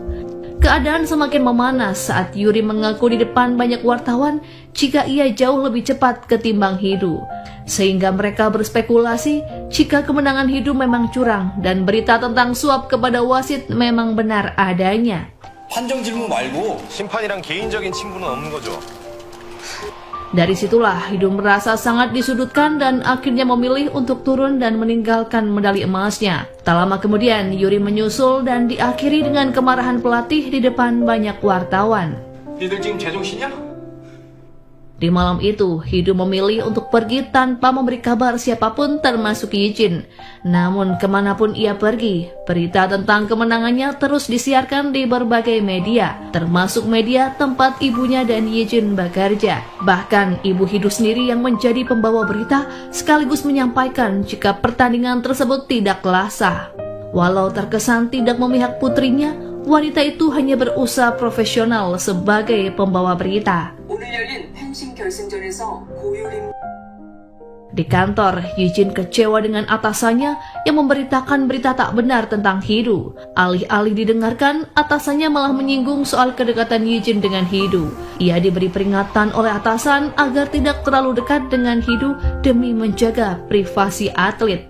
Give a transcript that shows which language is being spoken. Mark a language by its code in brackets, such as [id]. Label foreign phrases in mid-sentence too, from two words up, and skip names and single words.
[id] Keadaan semakin memanas saat Yuri mengaku di depan banyak wartawan jika ia jauh lebih cepat ketimbang Hidu. Sehingga mereka berspekulasi jika kemenangan Hidu memang curang dan berita tentang suap kepada wasit memang benar adanya. [ko] 판정 질문 말고 심판이랑 개인적인 친분은 없는 거죠. [id] Dari situlah Hidu merasa sangat disudutkan dan akhirnya memilih untuk turun dan meninggalkan medali emasnya. Tak lama kemudian Yuri menyusul dan diakhiri dengan kemarahan pelatih di depan banyak wartawan. [ko] 니들 지금 제정신이야? [id] Di malam itu, Hidu memilih untuk pergi tanpa memberi kabar siapapun termasuk Yejin. Namun kemanapun ia pergi, berita tentang kemenangannya terus disiarkan di berbagai media, termasuk media tempat ibunya dan Yejin bekerja. Bahkan ibu Hidu sendiri yang menjadi pembawa berita sekaligus menyampaikan jika pertandingan tersebut tidaklah sah. Walau terkesan tidak memihak putrinya, wanita itu hanya berusaha profesional sebagai pembawa berita. [ko] 오늘 열린 펜싱 결승전에서 고유림 [id] Di kantor, Yejin kecewa dengan atasannya yang memberitakan berita tak benar tentang Hidu. Alih-alih didengarkan, atasannya malah menyinggung soal kedekatan Yejin dengan Hidu. Ia diberi peringatan oleh atasan agar tidak terlalu dekat dengan Hidu demi menjaga privasi atlet.